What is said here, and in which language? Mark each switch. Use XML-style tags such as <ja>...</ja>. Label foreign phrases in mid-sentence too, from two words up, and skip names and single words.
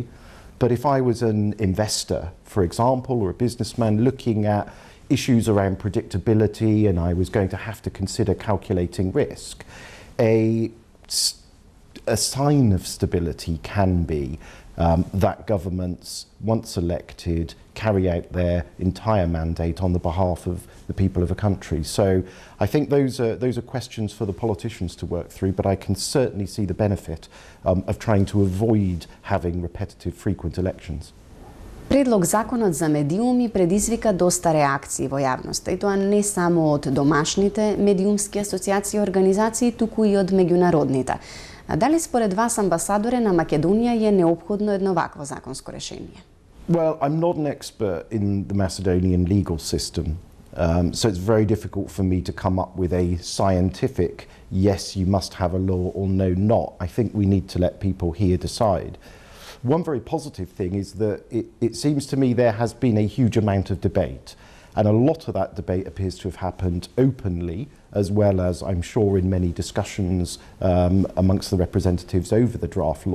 <en>But if I was an investor, for example, or a businessman looking at issues around predictability and I was going to have to consider calculating risk, a sign of stability can be that governments, once elected, carry out their entire mandate on the behalf of the people of a country. So I think those are questions for the politicians to work through, but I can certainly see the benefit of trying to avoid having repetitive, frequent elections.</en> <mk>Предлог законот за медиуми предизвика доста реакции во јавноста, и тоа не само од домашните медиумски асоциации и организации, туку и од меѓународните. А дали според вас, амбасадоре, на Македонија е неопходно едно вакво законско решение?</mk> <en>Well, I'm not an expert in the Macedonian legal system, so it's very difficult for me to come up with a scientific, yes, you must have a law, or no, not. I think we need to let people here decide. One very positive thing is that it seems to me there has been a huge amount of debate, and a lot of that debate appears to have happened openly, as well as, I'm sure, in many discussions amongst the representatives over the draft law.</en>